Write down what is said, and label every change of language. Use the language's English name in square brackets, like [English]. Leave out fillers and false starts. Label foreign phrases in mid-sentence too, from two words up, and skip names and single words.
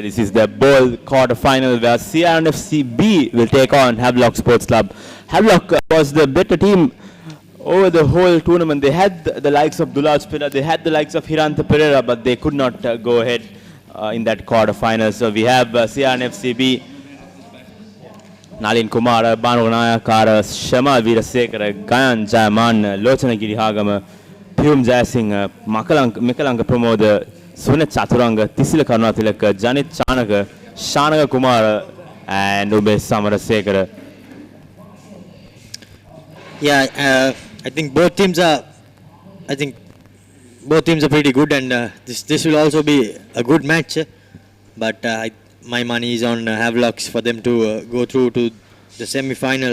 [English] This is the bowl quarter-final where CRNFC B will take on Havelock Sports Club. Havelock was the better team over the whole tournament. They had the likes of Dulaj Pilla, they had the likes of Hiranta Pereira, but they could not go ahead in that quarter-final. So we have CRNFC B, Nalin Kumara, Banu Nayakara, Shama Virasekara, Gayan Jayaman, Lochana Girihagama, Pyum Jayasingh, Mikalanka Pramod, Sunet Chaturanga, Tisila Karnatilaka, Janit Chanaka, Shanaka Kumara, and Umesh Samarasekara. Yeah, I think both teams are pretty good, and this will also be a good match. But my money is on Havelocks for them to go through to the semi-final.